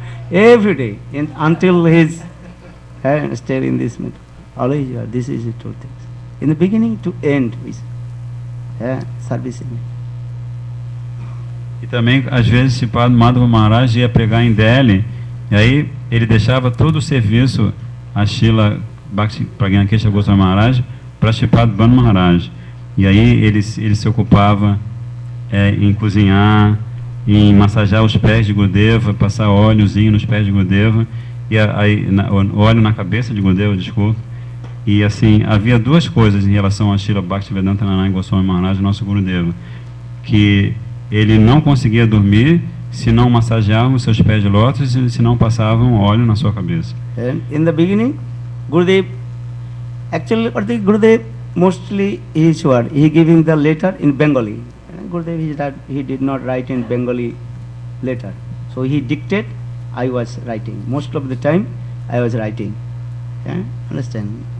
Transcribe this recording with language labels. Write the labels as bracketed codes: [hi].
[en] Every day, until his stay in this method. Always, this is the two things. In the beginning to end, with servicing. [pt] E também, às vezes, Sripad Madhava Maharaj ia pregar em Delhi, e aí ele deixava todo o serviço a Srila Bhaktipragana Keshava Goswami Maharaj para Sripad Vamana Maharaj. E aí ele se ocupava em cozinhar, em massagear os pés de Gurudeva, passar óleozinho nos pés de Gurudeva, e óleo na cabeça de Gurudeva, desculpa. E assim, havia duas coisas em relação a Srila Bhaktivedanta Narayana Goswami Maharaj, nosso Gurudeva, que ele não conseguia dormir se não massageavam os seus pés de lótus e se não passavam óleo na sua cabeça. [en] In the beginning, Gurudev, actually, Gurudev mostly his word, he giving the letter in Bengali. Gurudev, he did not write in Bengali letter. So he dictated, I was writing. Most of the time, I was writing. Understand?